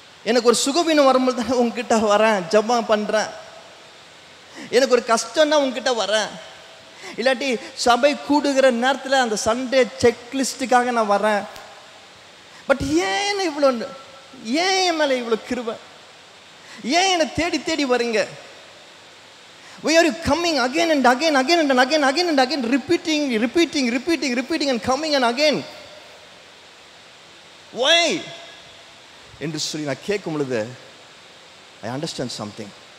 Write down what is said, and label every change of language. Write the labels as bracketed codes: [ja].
[ta] எனக்கு ஒரு சுகவீனம் வரும்போது தான் உங்ககிட்ட வரேன், ஜெபம் பண்ணுறேன், எனக்கு ஒரு கஷ்டம்னா உங்ககிட்ட வரேன், இல்லாட்டி சபை கூடுகிற நேரத்தில் அந்த சண்டே செக்லிஸ்ட்டுக்காக நான் வரேன். பட் ஏன் இவ்வளோ, ஏன் என் மேலே இவ்வளோ கிருபை, ஏன் என்னை தேடி வரீங்க? [en] Why are you coming again and again repeating and coming and again? Why? [ta] என்று சொல்லி நான் கேட்கும் பொழுது [en] I understand something.